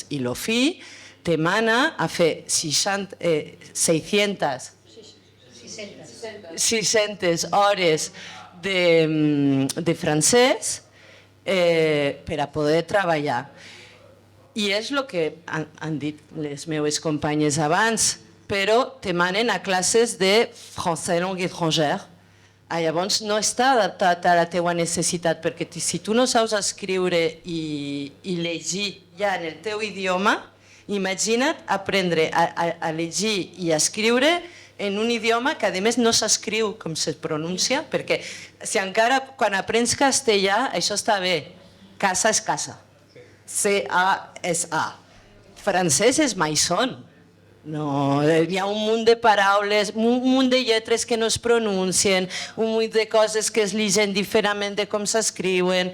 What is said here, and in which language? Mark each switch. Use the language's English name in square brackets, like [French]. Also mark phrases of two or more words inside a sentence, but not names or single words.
[Catalan] I l'OFI te mana a fer 600 hores de francès per a poder treballar. I és el que han dit les meves companyes abans, però te manen a classes de [French] français langue étrangère. [Catalan] Llavors no està adaptat a la teva necessitat, perquè si tu no saps escriure i llegir ja en el teu idioma, imagina't aprendre a llegir i a escriure en un idioma que a més no s'escriu com se pronuncia, perquè si encara quan aprens castellà això està bé, casa és casa, C-A és A, francès és maison, hi ha un munt de paraules, un munt de lletres que no es pronuncien, un munt de coses que es llegeixen diferentment de com s'escriuen.